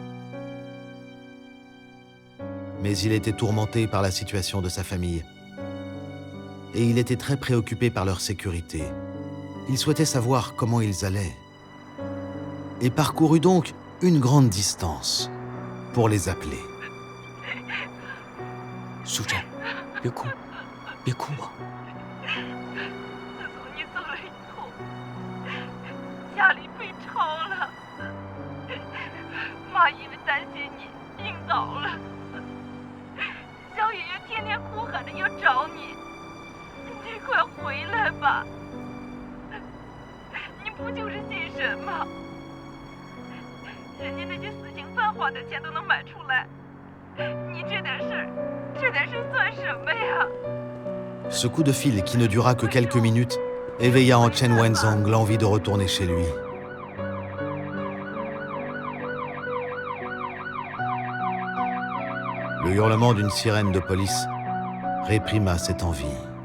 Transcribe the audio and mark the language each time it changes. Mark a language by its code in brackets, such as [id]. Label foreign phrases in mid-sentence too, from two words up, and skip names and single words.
[fr] Mais il était tourmenté par la situation de sa famille. Et il était très préoccupé par leur sécurité. Il souhaitait savoir comment ils allaient. Et parcourut donc une grande distance pour les appeler. [zh] 淑珍，别哭，别哭啊！自从你走了以后，家里被抄了，妈因为担心你病倒了，小爷爷天天哭喊着要找你，你快回来吧！你不就是信神吗？人家那些死刑犯花的钱都能买出来，你这点事算什么呀？ [fr] Ce coup de fil, qui ne dura que quelques minutes, éveilla en Chen Wenzhong l'envie de retourner chez lui. Le hurlement d'une sirène de police réprima cette envie.